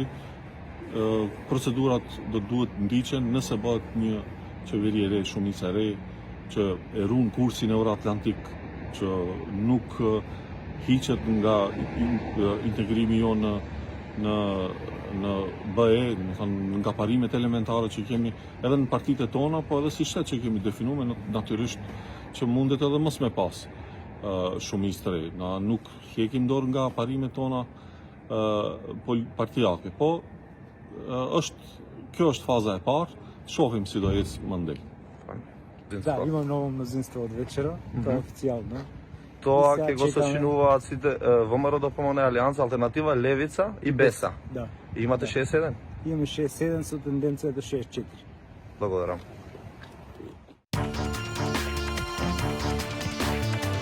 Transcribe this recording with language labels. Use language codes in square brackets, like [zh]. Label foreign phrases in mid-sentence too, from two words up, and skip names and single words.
[sq] Procedurat do duhet ndiqen nëse bëhet një qeveri e re, shumicë e re, që e ruan kursin euroatlantik, që nuk hiqet nga integrimi jonë në BE, nga parimet elementare që kemi edhe në partitë tona, po edhe si shtet që kemi definuar, natyrisht që mundet edhe mos me pas shumicë të re. Na nuk hekim dorë nga parimet tona partijake, po kjo është faza e parë, shohim si do ecë më ndej. [mk] Да, имам ново мнозинство од вечера, то е официјално. Тоа ќе го сочинува сите ВМРО ДПМН, Алијанса, Алтернатива, Левица и БЕСА. Да. И имате 61? Имаме 6-7 со тенденција до 6-4. Благодарам.